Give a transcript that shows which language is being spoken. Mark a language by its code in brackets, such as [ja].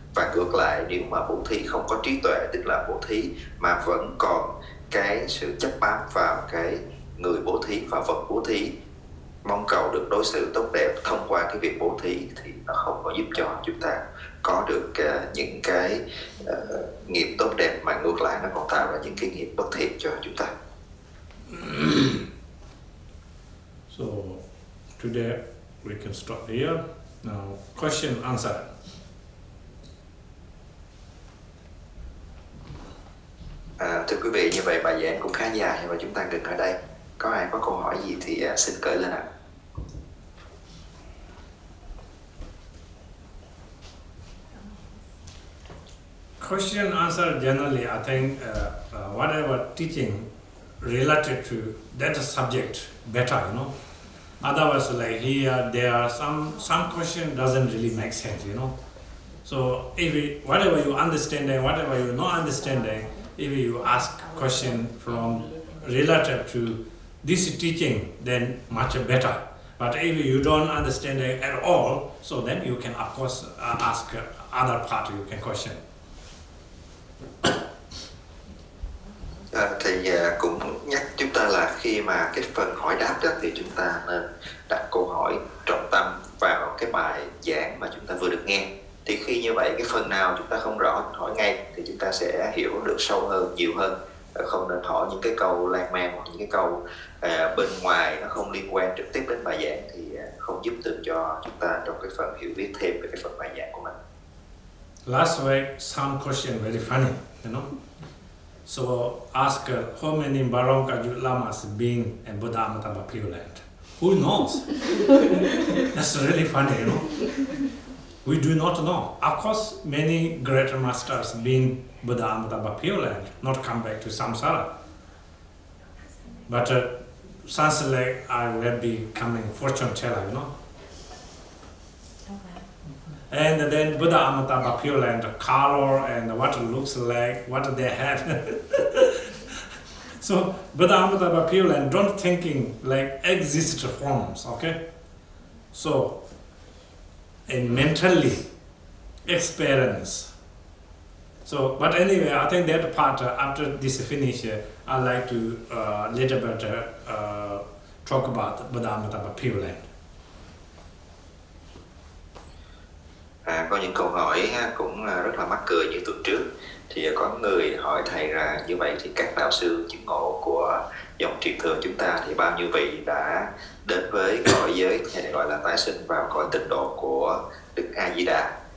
[vi] Và ngược lại, nếu mà bố thí không có trí tuệ, tức là bố thí mà vẫn còn cái sự chấp bám vào cái người bố thí và vật bố thí, mong cầu được đối xử tốt đẹp thông qua cái việc bố thí, thì nó không có giúp cho chúng ta có được những cái nghiệp tốt đẹp, mà ngược lại nó còn tạo ra những cái nghiệp bất thiện cho chúng ta. [en] So today we can stop here. Now question answer. [vi] Thưa quý vị, như vậy bài giảng cũng khá dài và chúng ta dừng ở đây. Có ai có câu hỏi gì thì xin cởi lên ạ. [en] Question answer generally, I think whatever teaching related to that subject better, you know. Otherwise, like here, there are some question doesn't really make sense, you know. So if whatever you understanding, whatever you not understanding, if you ask question from relative to this teaching, then much better. But if you don't understand it at all, so then you can of course ask other part, you can question. [vi] Thầy cũng nhắc chúng ta là khi mà cái phần hỏi đáp đó thì chúng ta nên đặt câu hỏi trọng tâm vào cái bài giảng mà chúng ta vừa được nghe. Thì khi như vậy cái phần nào chúng ta không rõ hỏi ngay thì chúng ta sẽ hiểu được sâu hơn, nhiều hơn. Không nên hỏi những cái câu lan man hoặc những cái câu bên ngoài nó không liên quan trực tiếp đến bài giảng thì không giúp được cho chúng ta trong cái phần hiểu biết thêm về cái phần bài giảng của mình. [en] Last week, some question very funny, you know. So ask how many Barom Kagyu Lamas been in Buddha Amitabha Pure Land? Who knows? That's really funny, you know. We do not know. Of course, many great masters been Buddha Amitabha Pure Land, not come back to samsara. But sounds like I will be coming fortune teller, you know. And then Buddha Amitabha Pure Land, the color and what it looks like, what they have. So Buddha Amitabha Pure Land, don't thinking like exist forms, okay? So in mentally experience. So, but anyway, I think that part after this finish, I like to little bit talk about Buddha Amitabha Pure Land. [vi] Có những câu hỏi cũng rất là mắc cười như tuần trước. Thì có người hỏi thầy là như vậy thì các đạo sư chứng ngộ của dòng truyền thừa chúng ta thì bao nhiêu vị đã đến với cõi giới hay gọi là tái sinh vào cõi tịnh độ của Đức A Di Đà.